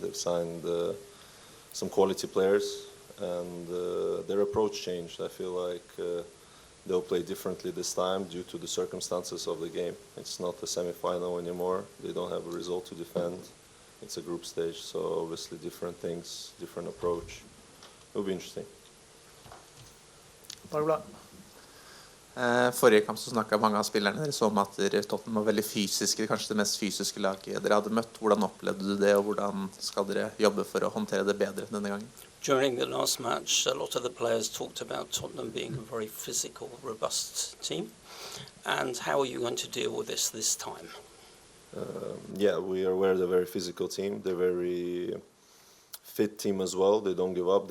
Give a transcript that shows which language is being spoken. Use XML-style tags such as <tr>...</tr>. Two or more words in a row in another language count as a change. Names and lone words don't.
<en>They've signed some quality players, and their approach changed. I feel like they'll play differently this time due to the circumstances of the game. It's not a semi-final anymore. They don't have a result to defend. It's a group stage, so obviously different things, different approach. It'll be interesting.</en> <no>Forrige kamp så snakket mange av spillerne deres om at Tottenham var veldig fysiske, kanskje det mest fysiske laget dere hadde møtt. Hvordan opplevde du det, og hvordan skal dere jobbe for å håndtere det bedre denne gangen?</no> <en>During the last match, a lot of the players talked about Tottenham being a very physical, robust team. And how are you going to deal with this time? Yeah, we are aware they're a very physical team. They're very fit team as well. They don't give up.</en>